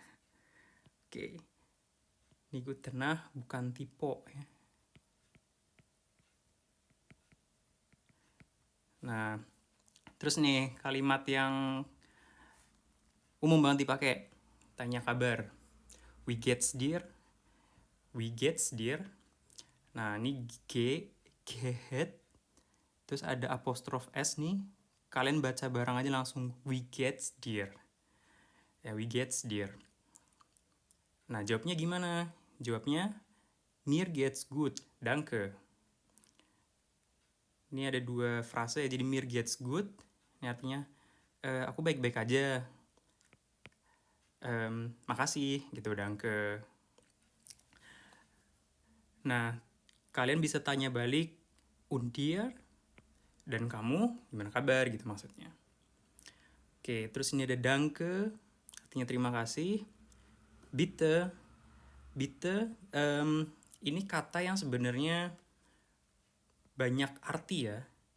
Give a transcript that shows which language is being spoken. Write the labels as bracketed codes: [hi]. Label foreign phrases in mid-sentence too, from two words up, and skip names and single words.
[id] Oke. Ini [de] Gute Nacht [id] bukan tipe ya. Nah, terus nih kalimat yang umum banget dipakai. Tanya kabar. [de] Wie geht's dir? Wie geht's dir? [id] Nah, ini G, get. Terus ada apostrof S nih. Kalian baca bareng aja langsung [de] Wie geht's dir? Ya, Wie geht's dir? [id] Nah, jawabnya gimana? [de] Jawabnya Mir geht's gut, danke. [id] Ini ada dua frase ya, jadi [de] Mir geht's gut. [id] Ini artinya aku baik-baik aja. Makasih gitu, danke. Nah, kalian bisa tanya balik [de] und dir, [id] dan kamu gimana kabar gitu maksudnya. Oke, terus ini ada danke, artinya terima kasih. [de] Bitte, bitte, [id] ini kata yang sebenarnya banyak arti ya.